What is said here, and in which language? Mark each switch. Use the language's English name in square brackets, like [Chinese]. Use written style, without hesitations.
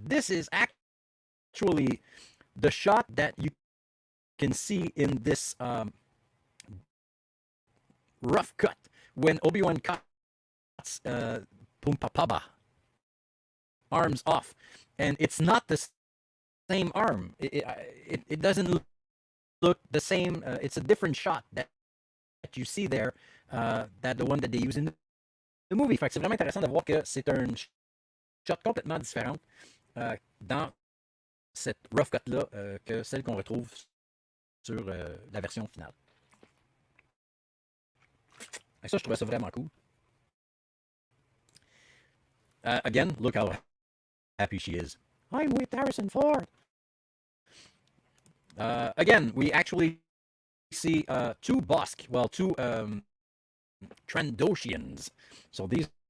[English] This is actually the shot that you can see in this rough cut when Obi-Wan cuts Pumpapaba arms off, and it's not the same arm. It doesn't look the same. It's a different shot that you see there, that the one that they use in the movie. [French] Fait que c'est vraiment intéressant de voir que c'est un shot complètement différent dans cette rough cut là que celle qu'on retrouve sur la version finale. Et ça, je trouvais ça vraiment cool. [English] Again, look how happy she is. I'm with Harrison Ford. Again, we actually see two Bosk, well, two Trandoshians. So these